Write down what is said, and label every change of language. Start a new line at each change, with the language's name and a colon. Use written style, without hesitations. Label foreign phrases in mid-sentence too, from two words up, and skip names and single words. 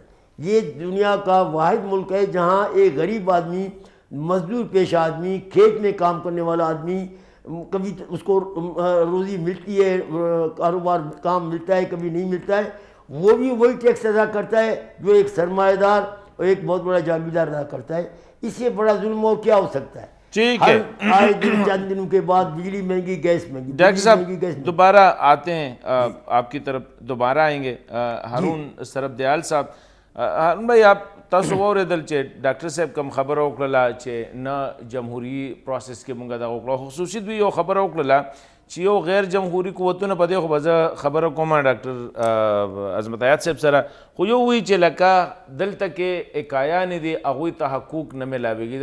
Urdu: یہ دنیا کا واحد ملک ہے جہاں ایک غریب آدمی، مزدور پیشہ آدمی، کھیت میں کام کرنے والا آدمی، کبھی اس کو روزی ملتی ہے، کاروبار کام ملتا ہے، کبھی نہیں ملتا ہے، وہ بھی وہی ٹیکس ادا کرتا ہے جو ایک سرمایہ دار اور ایک بہت بڑا جاگیردار ادا کرتا ہے۔ اس سے بڑا ظلم اور کیا ہو سکتا ہے؟ ٹھیک ہے، آئے دن چند دنوں کے بعد بجلی مہنگی، گیس مہنگی۔ ڈاکٹر صاحب دوبارہ آتے ہیں، آپ کی طرف دوبارہ آئیں گے۔
Pashto: ہارون سربدیال صاحب، ہارون بھائی، آپ تاسو واورېدل چې ډاکټر صاحب کوم خبره وکړله چې نه جمهوري پروسس کې مونږ دغه وکړه، خصوصي دوی یو خبره وکړله چې یو غیر جمهوري قوتونه په دې خو به زه خبره کوم ډاکټر عظمت حیات صاحب سره، خو یو وایي چې لکه دلته کې اکایانې دي هغوی ته حقوق نه میلاویږي.